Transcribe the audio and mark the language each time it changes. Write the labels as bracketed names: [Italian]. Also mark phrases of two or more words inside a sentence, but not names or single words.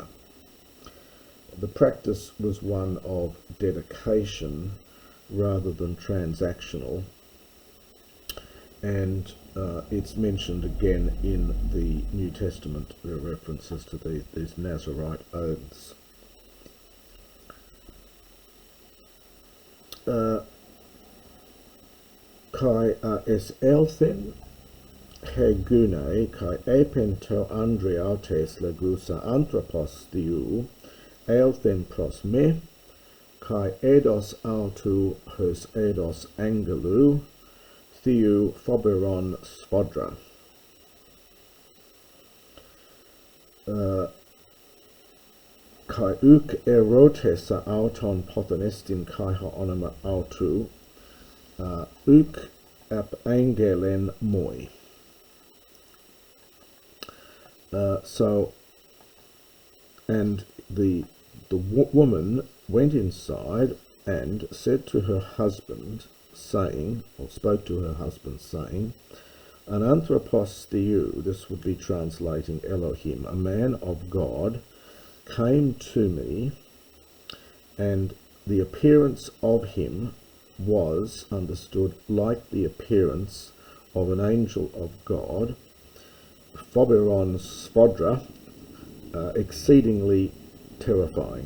[English] The practice was one of dedication rather than transactional, and it's mentioned again in the New Testament. There are references to these Nazarite oaths. [Greek] Καὶ εἰσῆλθεν ἡ γυνὴ καὶ εἶπεν τῷ ἀνδρὶ αὐτῆς λέγουσα ἄνθρωπος θεοῦ ἦλθεν πρός με καὶ εἶδος αὐτοῦ ὡς εἶδος ἀγγέλου θεοῦ φοβερὸν σφόδρα. Καὶ οὐκ ἠρώτησα αὐτὸν πόθεν ἐστίν καὶ τὸ ὄνομα αὐτοῦ οὐκ ἀπήγγειλέν μοι. [English] So, and the woman went inside and said to her husband, saying, or spoke to her husband, saying, an [Greek] ἄνθρωπος θεοῦ, [English] this would be translating Elohim, a man of God, came to me, and the appearance of him was understood like the appearance of an angel of God, [Greek] φοβερὸν σφόδρα, [English] exceedingly terrifying.